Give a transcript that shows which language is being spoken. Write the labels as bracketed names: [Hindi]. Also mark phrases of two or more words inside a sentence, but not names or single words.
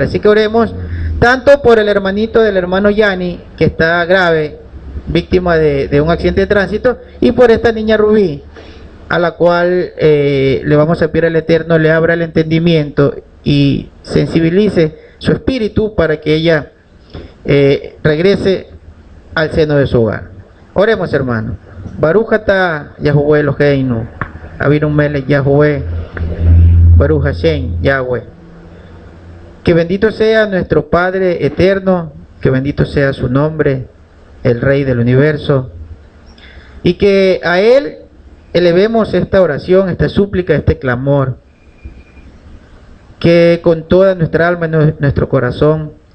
[Spanish] Así que oremos tanto por el hermanito del hermano Yani, que está grave, víctima de un accidente de tránsito, y por esta niña Rubí, a la cual le vamos a pedir al Eterno le abra el entendimiento y sensibilice su espíritu para que ella regrese al seno de su hogar. Oremos, hermano. [Hebrew] ברוך אתה יהוה אלוהינו, אבינו מלך יהוה, ברוך השם יהוה. [Spanish] Que bendito sea nuestro Padre eterno, que bendito sea su nombre, el Rey del universo, y que a Él elevemos esta oración, esta súplica, este clamor, que con toda nuestra alma y nuestro corazón